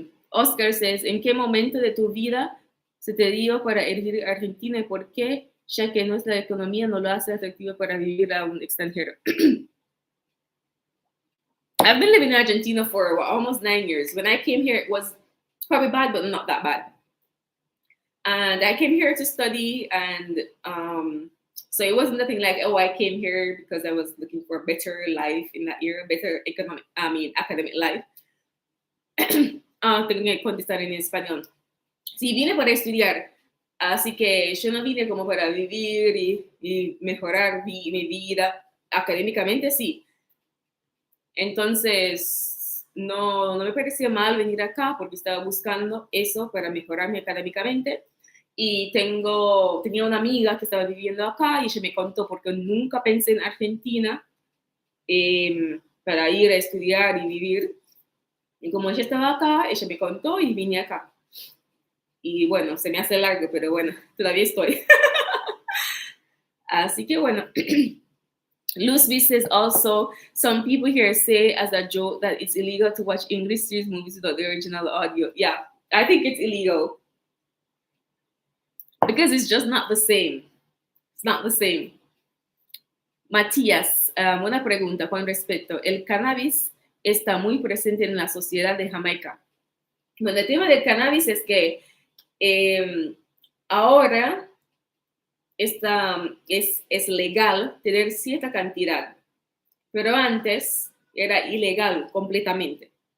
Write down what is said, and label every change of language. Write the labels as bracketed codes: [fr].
[en] Oscar says, [es] ¿en qué momento de tu vida se te dio para elegir Argentina y por qué? Ya que nuestra economía no lo hace atractivo para vivir a un extranjero. [en] I've been living in Argentina for almost 9 years. When I came here, it was probably bad, but not that bad. And I came here to study, and so it wasn't nothing like, oh, I came here because I was looking for a better life in that year, better academic life. [es] Tengo que contestar en español. Sí, vine para estudiar, así que yo no vine como para vivir y mejorar mi vida académicamente, sí. Entonces, no me parecía mal venir acá porque estaba buscando eso para mejorarme académicamente. Y tenía una amiga que estaba viviendo acá y ella me contó, porque nunca pensé en Argentina para ir a estudiar y vivir. Y como ella estaba acá, ella me contó y vine acá. Y bueno, se me hace largo, pero bueno, todavía estoy. Así que bueno. [en] Luz says also, some people here say as a joke that it's illegal to watch English series movies without the original audio. Yeah, I think it's illegal. Because it's just not the same. It's not the same. [es] Matías, una pregunta con respecto. El cannabis está muy presente en la sociedad de Jamaica. Bueno, el tema del cannabis es que ahora es legal tener cierta cantidad, pero antes era ilegal completamente.